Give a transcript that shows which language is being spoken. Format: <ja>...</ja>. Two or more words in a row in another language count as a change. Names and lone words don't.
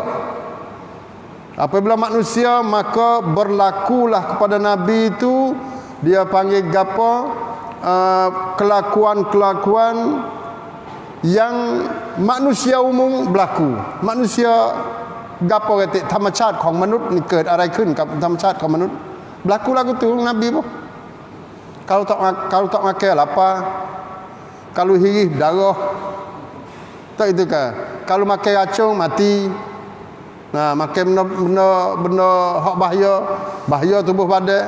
<ms>Apabila manusia, maka berlakulah kepada Nabi itu, dia panggil gapo, kelakuan-kelakuan yang manusia umum berlaku. Manusia gapo kata</ms> <th>ธรรมชาติของมนุษย์นี่เกิดอะไรขึ้นกับธรรมชาติของมนุษย์</th> <ms>berlaku lagu tu Nabi pun. Kalau tak makan lapar, kalau hirih darah, tak itu kan. Kalau makan racun mati. Makan benda hak bahaya tubuh badan.</ms>